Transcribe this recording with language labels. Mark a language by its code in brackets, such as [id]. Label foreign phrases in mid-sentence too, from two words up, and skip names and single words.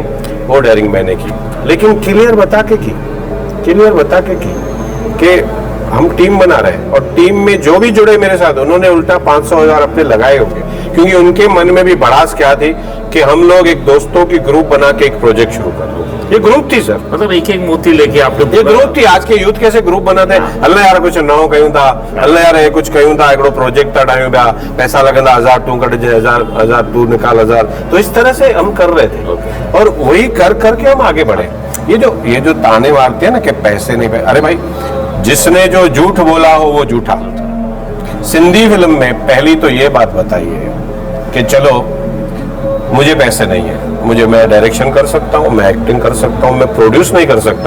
[hi] वो डेयरिंग मैंने की, लेकिन क्लियर बता के की कि हम टीम बना रहे हैं, और टीम में जो भी जुड़े मेरे साथ, उन्होंने उल्टा 500,000 अपने लगाए होंगे, क्योंकि उनके मन में भी भड़ास क्या थी कि हम लोग एक दोस्तों की ग्रुप बना के एक प्रोजेक्ट शुरू कर दो। ये ग्रुप थी सर, मतलब एक मोती लेके आपने, ये ग्रुप थी। आज के यूथ कैसे ग्रुप बनाते हैं? [sd] अल्लाह यार कुछ नओ कयूं था, अल्लाह यार ये कुछ कयूं था, एकड़ो प्रोजेक्ट था ठाहियूं पिया, पैसा लगंदा 1000 तू कट जाए, 1000 तू निकाल 1000। [hi] तो इस तरह से हम कर रहे थे, और वही कर करके हम आगे बढ़े। ये जो ताने मारते हैं ना कि पैसे नहीं, अरे भाई, जिसने जो झूठ बोला हो वो झूठा। सिंधी फिल्म में पहली तो ये बात बताइए कि चलो मुझे पैसे नहीं है, मैं डायरेक्शन कर सकता हूँ, मैं एक्टिंग कर सकता हूँ, मैं प्रोड्यूस नहीं कर सकता।